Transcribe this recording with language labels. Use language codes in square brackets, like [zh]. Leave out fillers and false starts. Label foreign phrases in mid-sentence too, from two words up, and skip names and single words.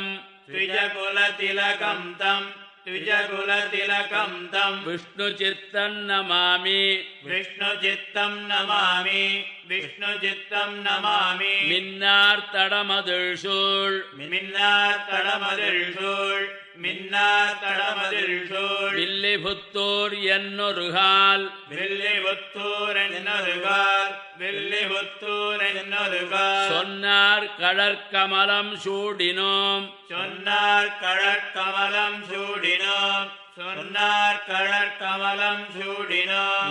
[sa] द्विजकुलतिलकं तं द्विजकुलतिलकं तं विष्णुचित्तं नमामि विष्णुचित्तं नमामि विष्णुचित्तं नमामि [ta] मिन्नार्तडमदिळ्सूळ् மின்னார்தடமதிள்சூழ் மின்னார்தடமதிள்சூழ் வில்லிபுத்தூர் என்னொருகால் வில்லிபுத்தூர் என்னொருகால் வில்லிபுத்தூர் என்னொருகால் சொன்னார் கடற்கமலம் சூடினோம் சொன்னார் கழற்கமலம் சூடினோம் சொன்னார் கழற்கமலம் சூடினோம்